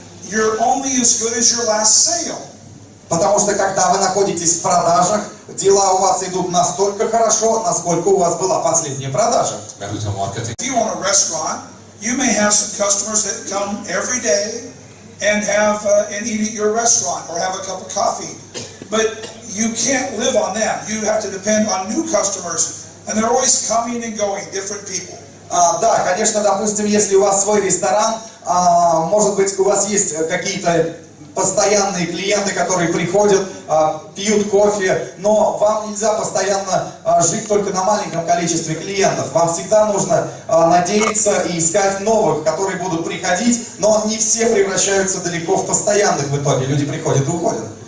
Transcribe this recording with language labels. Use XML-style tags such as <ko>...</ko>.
<en>You're only as good as your last sale.</en> <ru>Потому что когда вы находитесь в продажах, дела у вас идут настолько хорошо, насколько у вас была последняя продажа.</ru> <en>If you own a restaurant, you may have some customers that come every day and eat at your restaurant or have a cup of coffee. But you can't live on them. You have to depend on new customers, and they're always coming and going, different people.</en> <ru>Да, конечно, допустим, если у вас свой ресторан, может быть, у вас есть какие-то постоянные клиенты, которые приходят, пьют кофе, но вам нельзя постоянно жить только на маленьком количестве клиентов. Вам всегда нужно надеяться и искать новых, которые будут приходить, но не все превращаются далеко в постоянных в итоге. Люди приходят и уходят.</ru>